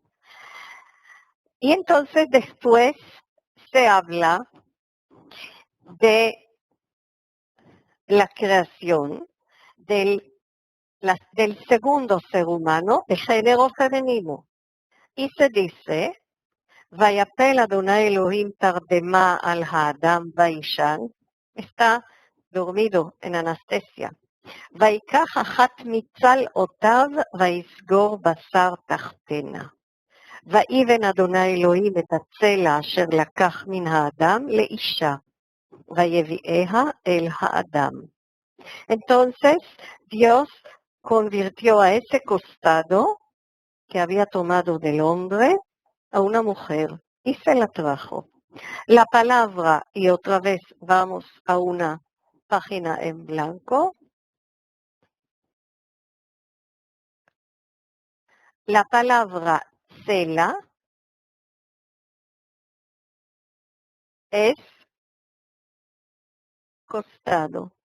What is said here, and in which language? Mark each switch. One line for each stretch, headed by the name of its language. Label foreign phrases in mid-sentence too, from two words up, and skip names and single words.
Spanish: Y entonces después se habla de la creación del segundo ser humano, de género femenino. Y se dice,
Hebrew: ויפל ה' אלהים תרדמה על האדם ויישן,
Spanish: está dormido en anestesia.
Hebrew: ויקח אחת מצלעותיו ויסגור בשר תחתנה. ויבן אדוני אלוהים את הצלע אשר לקח מן האדם לאישה, ויביאיה אל האדם.
Spanish: Entonces Dios convirtió a ese costado que había tomado del hombre a una mujer y se la trajo. La palabra, y otra vez vamos a una página en blanco, la palabra cela es costado.